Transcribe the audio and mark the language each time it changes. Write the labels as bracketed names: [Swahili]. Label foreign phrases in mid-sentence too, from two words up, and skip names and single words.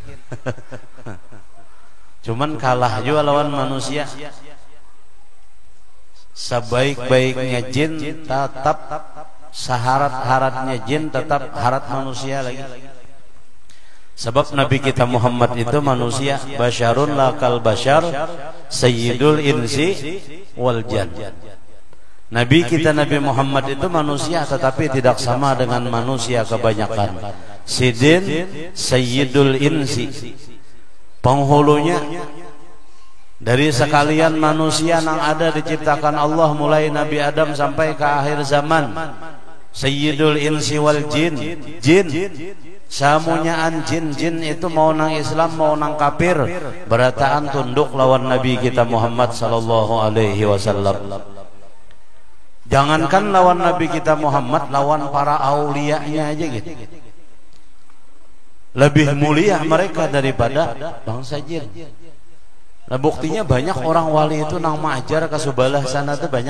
[Banjar] Cuman kalah juga lawan manusia. Sebaik-baiknya jin tetap saharat-haratnya jin tetap harat manusia lagi. [Indonesian] Sebab Nabi kita Muhammad itu manusia, [Arabic] بشر لا كالبشر سيد الإنس والجان. [Indonesian] Nabi kita Nabi Muhammad itu manusia tetapi tidak sama dengan manusia kebanyakan. [Banjar] Sidin [Arabic] سيد الإنس, [Banjar] penghulunya dari sekalian manusia yang ada diciptakan Allah mulai Nabi Adam sampai ke akhir zaman. [Arabic] سيد الإنس والجن, [Banjar] jin samunyaan jin itu mau nang Islam mau nang kafir berataan tunduk lawan Nabi kita Muhammad [Arabic] صلى الله عليه وسلم. [Banjar] Jangankan lawan Nabi kita Muhammad, lawan para aulianya aja gitu. [Indonesian] Lebih mulia mereka daripada bangsa jin. [Banjar] Nah, buktinya banyak orang wali itu nang maajar ke sebelah sana tuh banyak.